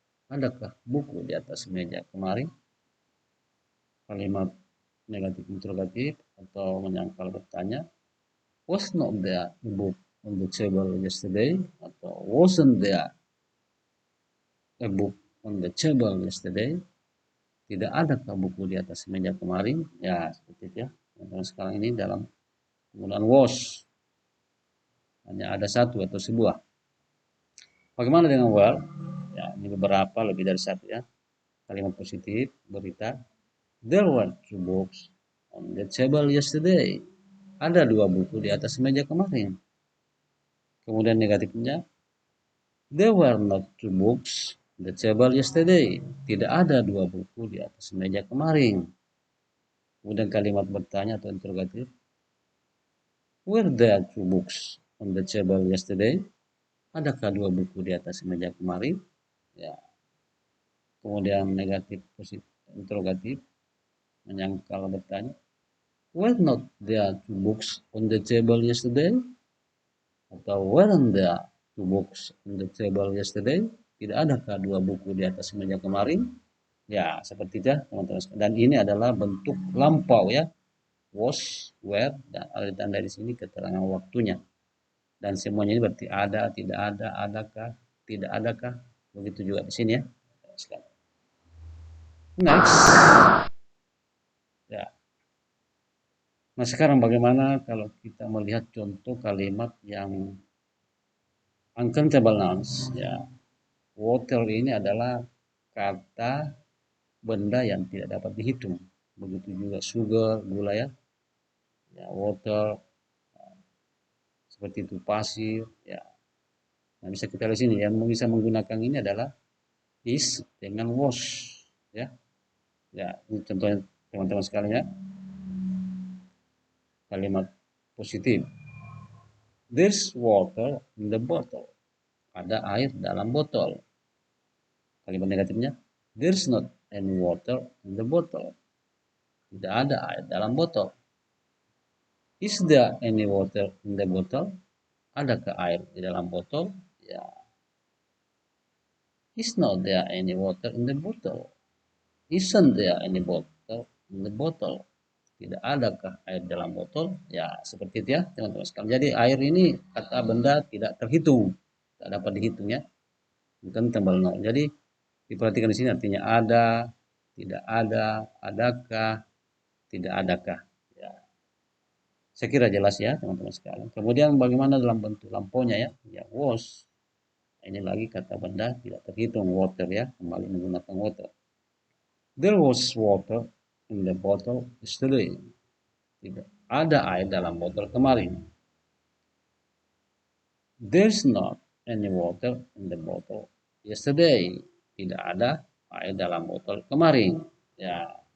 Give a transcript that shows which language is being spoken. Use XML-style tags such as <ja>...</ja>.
<id>Adakah buku di atas meja kemarin? Kalimat negatif interrogatif atau menyangkal bertanya,</id> <en>was not there a book on the table yesterday?</en> <id>Atau</id> <en>wasn't there a book on the table yesterday?</en> <id>Tidak adakah buku di atas meja kemarin? Ya, seperti itu ya. Dan sekarang ini dalam penggunaan was. Hanya ada satu atau sebuah. Bagaimana dengan well? Ya, ini beberapa, lebih dari satu ya. Kalimat positif, berita.</id> <en>There were two books on the table yesterday.</en> <id>Ada dua buku di atas meja kemarin. Kemudian negatifnya,</id> <en>there were not two books on the table yesterday.</en> <id>Tidak ada dua buku di atas meja kemarin. Kemudian kalimat bertanya atau interrogatif,</id> <en>were there two books on the table yesterday?</en> <id>Adakah dua buku di atas meja kemarin? Ya. Kemudian negatif positif interrogatif, menyangkal bertanya,</id> <en>were not there two books on the table yesterday?</en> <id>Atau</id> <en>weren't there two books on the table yesterday?</en> <id>Tidak adakah dua buku di atas meja kemarin? Ya, seperti itu teman-teman. Dan ini adalah bentuk lampau ya. Was, were, dan ada tanda di sini keterangan waktunya. Dan semuanya ini berarti ada, tidak ada, adakah, tidak adakah? Begitu juga di sini ya. Next. Ya. Nah, sekarang bagaimana kalau kita melihat contoh kalimat yang uncountable nouns, ya. Water ini adalah kata benda yang tidak dapat dihitung. Begitu juga sugar, gula ya. Ya, water seperti itu pasir, ya. Nah, bisa kita lihat sini yang bisa menggunakan ini adalah is dengan was, ya. Ya, ini contohnya teman-teman sekalian ya. Kalimat positif.</id> <en>There's water in the bottle.</en> <id>Ada air dalam botol. Kalimat negatifnya,</id> <en>there's not any water in the bottle.</en> <id>Tidak ada air dalam botol.</id> <en>Is there any water in the bottle?</en> <id>Adakah air di dalam botol? Ya.</id> <en>Is not there any water in the bottle? Isn't there any water in the bottle?</en> <id>Tidak adakah air dalam botol? Ya, seperti itu ya, teman-teman sekalian. Jadi air ini kata benda tidak terhitung, tidak dapat dihitung ya. Bukan tembal nol. Jadi diperhatikan di sini artinya ada, tidak ada, adakah, tidak adakah. Ya. Saya kira jelas ya, teman-teman sekalian. Kemudian bagaimana dalam bentuk lampaunya ya? Ya, was. Ini lagi kata benda tidak terhitung, water ya, kembali menggunakan water.</id> <en>There was water in the bottle yesterday.</en> <id>Tidak ada air dalam botol kemarin.</id> <en>There's not any water in the bottle yesterday.</en> <id>Tidak ada air dalam botol kemarin. Ya.</id>